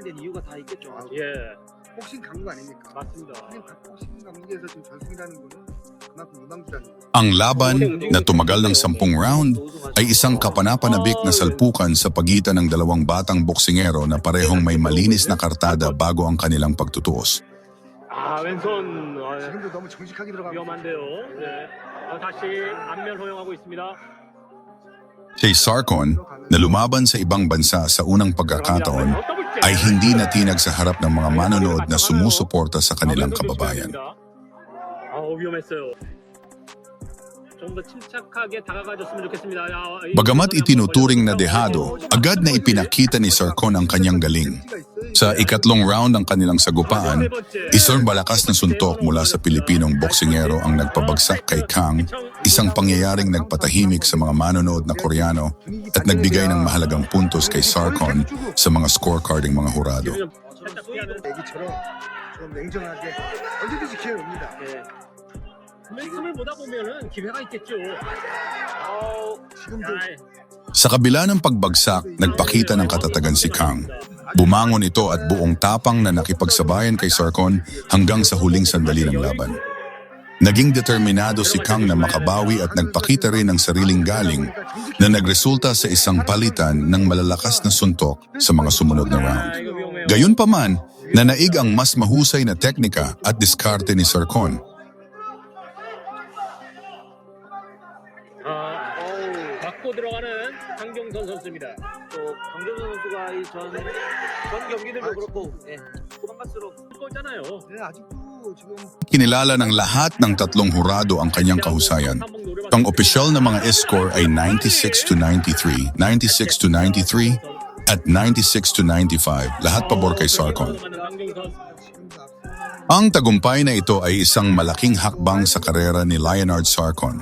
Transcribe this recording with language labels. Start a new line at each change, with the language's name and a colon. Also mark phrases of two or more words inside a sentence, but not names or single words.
Filipino: Ang laban na tumagal ng 10 round ay isang kapanapanabik na salpukan sa pagitan ng dalawang batang boksingero na parehong may malinis na kartada bago ang kanilang pagtutuos.
Korean: 왼손 지금도 너무 정직하게 들어가고 위험한데요. 네. 다시 안면 허용하고 있습니다.
Filipino: Si Sarcon, na lumaban sa ibang bansa sa unang pagkakataon, ay hindi natinag sa harap ng mga manonood na sumusuporta sa kanilang kababayan.
Korean: 위험했어요. 좀 더 침착하게 다가가줬으면 좋겠습니다.
Filipino: Bagamat itinuturing na dehado, agad na ipinakita ni Sarcon ang kanyang galing. Sa ikatlong round ng kanilang sagupaan, isang malakas na suntok mula sa Pilipinong boksingero ang nagpabagsak kay Kang, isang pangyayaring nagpatahimik sa mga manonood na Koreano at nagbigay ng mahalagang puntos kay Sarcon sa mga scorecarding mga hurado.
Korean: 애기처럼 좀 냉정하게 언제든지 기회 옵니다. 말씀을 보다 보면은 기회가 있겠죠. 지금도
Filipino: Sa kabila ng pagbagsak, nagpakita ng katatagan si Kang. Bumangon ito at buong tapang na nakipagsabayan kay Sarcon hanggang sa huling sandali ng laban. Naging determinado si Kang na makabawi at nagpakita rin ng sariling galing na nagresulta sa isang palitan ng malalakas na suntok sa mga sumunod na round. Gayunpaman, nanaig ang mas mahusay na teknika at diskarte ni Sarcon.
Korean: 맞고 들어가는 강경선 선수입니다. 또 강정선 선수가 전 경기들도 그렇고 후반 갈수록 거잖아요. 네, 아직도 지금
Filipino: Kinilala ng lahat ng tatlong hurado ang kanyang kahusayan. Ang opisyal na mga score ay 96-93, 96-93 at 96-95, lahat pabor kay Sarcon. Ang tagumpay na ito ay isang malaking hakbang sa karera ni Leonard Sarcon.